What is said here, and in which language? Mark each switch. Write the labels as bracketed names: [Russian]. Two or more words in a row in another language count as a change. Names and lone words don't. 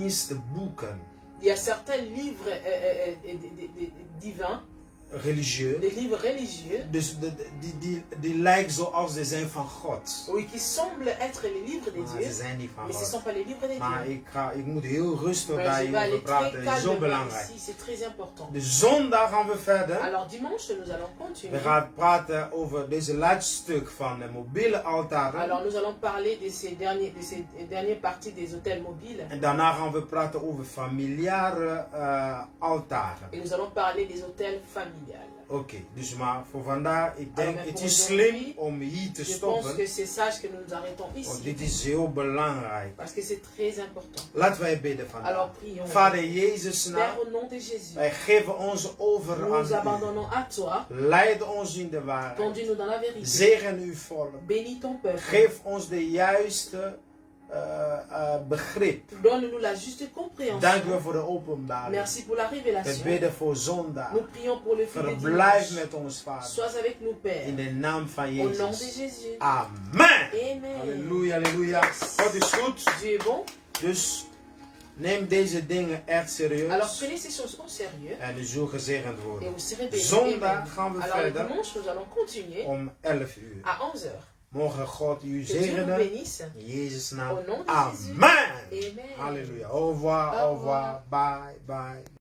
[French] il y a certains livres divins. religieux. Des livres religieux. [Dutch] Dus die lijken zoals de zijn van God. [French] Oui, qui semblent être les livres de Dieu. [Dutch] Ze zijn niet van [French] Mais ce ne [Dutch] God. [French] sont pas les livres de [Dutch] Maar [French] Dieu. [Dutch] ik moet heel rustig [French] Mais [Dutch] daar [French] je vais aller [Dutch] hierover praten. [French] très [Dutch] Het is zo [French] calmement [Dutch] belangrijk. [French] ici, c'est très important. [Dutch] De zondag gaan we verder. [French] Alors dimanche, nous allons [Dutch] We [French] continuer. [Dutch] gaan praten over deze laatste stuk van de mobiele altaren. [French] Alors nous allons parler de ces dernières parties des hôtels mobiles. [Dutch] En daarna gaan we praten over familiare altaren. [French] Et nous allons parler des hôtels familiales. [Dutch] Oké, dus maar voor vandaag, ik denk [French] Alors, [Dutch] het [French] pour [Dutch] is [French] aujourd'hui, [Dutch] slim om hier te [French] Je pense [Dutch] stoppen. [French] que c'est sage que nous nous arrêtons [Dutch] Want [French] ici. [Dutch] dit is heel belangrijk. [French] Parce que c'est très important. [Dutch] Laten wij bidden vandaag. [French] Alors prions. [Dutch] Vader Jezus [French] Père, [Dutch] naam, [French] au nom de Jésus, [Dutch] wij geven ons over [French] nous nous [Dutch] aan [French] abandonnons à toi. [Dutch] u. Leid ons in de waarheid. [French] Conduis-nous dans la vérité. [Dutch] Zegen uw volk. [French] Bénis ton peuple. [Dutch] Geef ons de juiste begrip. [French] Donne-nous la juste compréhension. [Dutch] Dank u voor de openbaring. [French] Merci pour la [Dutch] We [French] révélation. [Dutch] bidden voor zondag. [French] Nous prions pour le fil de [Dutch] Verblijf [French] dimanche. [Dutch] met ons, Vader. [French] Sois avec nous, Père. [Dutch] In de naam van [French] Au nom de [Dutch] Jezus. [French] Jésus. [Dutch] Amen. [French] Amen. [Dutch] Halleluja, halleluja. God is goed. [French] Dieu est bon. [Dutch] Dus neem deze dingen echt serieus. [French] Alors prenez ces choses au sérieux. [Dutch] En u zult gezegend [French] Et [Dutch] worden. [French] vous serez bénis. [Dutch] Zondag [French] Amen. [Dutch] gaan we [French] Alors le [Dutch] verder [French] dimanche, nous allons continuer [Dutch] om 11 uur. [French] à 11 h. [Dutch] Mogen God u [French] Que Dieu nous [Dutch] zegenen. [French] bénisse. [Dutch] In Jezus' naam. [French] Au nom de Jésus. [Dutch] Amen. [French] Amen. Halleluja. Au revoir, au revoir. [English] Bye, bye.